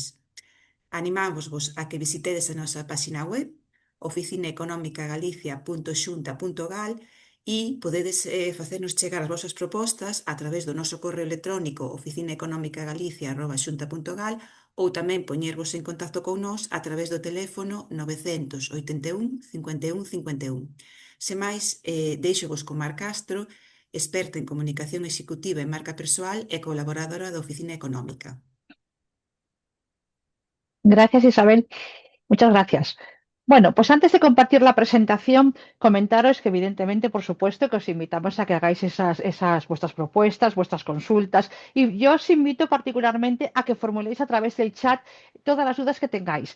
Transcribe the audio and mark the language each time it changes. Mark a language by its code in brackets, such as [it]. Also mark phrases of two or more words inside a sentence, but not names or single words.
[gl] Animámosvos a que visitedes a nosa página web oficinaeconomicagalicia.xunta.gal e podedes facernos chegar as vosas propostas a través do noso correo electrónico oficinaeconomicagalicia@xunta.gal ou tamén poñervos en contacto con nós a través do teléfono 981 51 51. Se máis, deixovos con Mar Castro, experta en comunicación executiva e marca persoal e colaboradora da Oficina Económica. [es] Gracias, Isabel. Muchas gracias. Bueno, pues antes de compartir la presentación, comentaros que evidentemente, por supuesto, que os invitamos a que hagáis esas vuestras propuestas, vuestras consultas, y yo os invito particularmente a que formuléis a través del chat todas las dudas que tengáis.